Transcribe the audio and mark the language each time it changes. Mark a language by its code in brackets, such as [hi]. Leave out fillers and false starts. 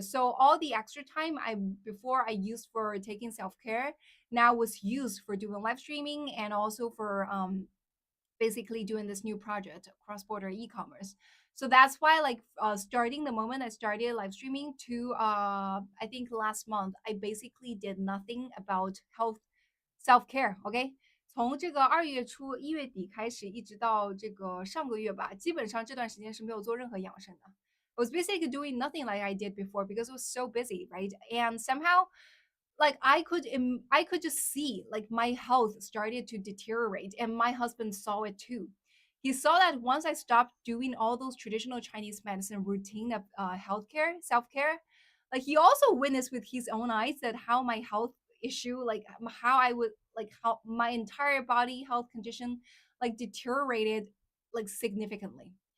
[en] So all the extra time I used for taking self-care now was used for doing live streaming and also for basically doing this new project, cross-border e-commerce. So that's why like starting the moment I started live streaming to I think last month, I basically did nothing about health self-care. [zh] OK，从这个2月初1月底开始，一直到这个上个月吧，基本上这段时间是没有做任何养生的。 [en] I was basically doing nothing like I did before because I was so busy, right? And somehow, like I could just see like my health started to deteriorate, and my husband saw it too. He saw that once I stopped doing all those traditional Chinese medicine routine of healthcare, self-care, like he also witnessed with his own eyes that how my health issue, like how I would like how my entire body health condition like deteriorated like significantly.